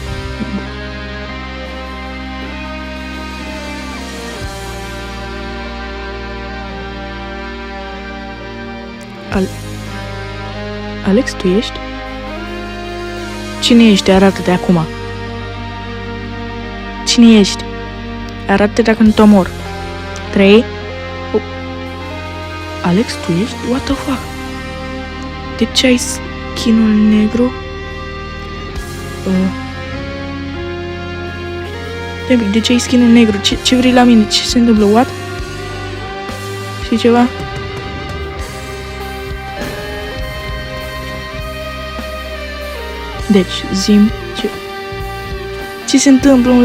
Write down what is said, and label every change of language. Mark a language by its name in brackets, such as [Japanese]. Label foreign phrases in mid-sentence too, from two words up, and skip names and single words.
[Romanian] Alex, tu ești? Cine ești? Arată-te acum. Cine ești? Arată-te dacă nu te omor. 3. Alex, tu ești? [English] What the fuck? [Romanian] De ce ai skin-ul negru? De ce ai skin-ul negru? Ce vrei la mine? Ce se întâmplă? What? Știi ceva? Deci, zi-mi ce se întâmplă, omule?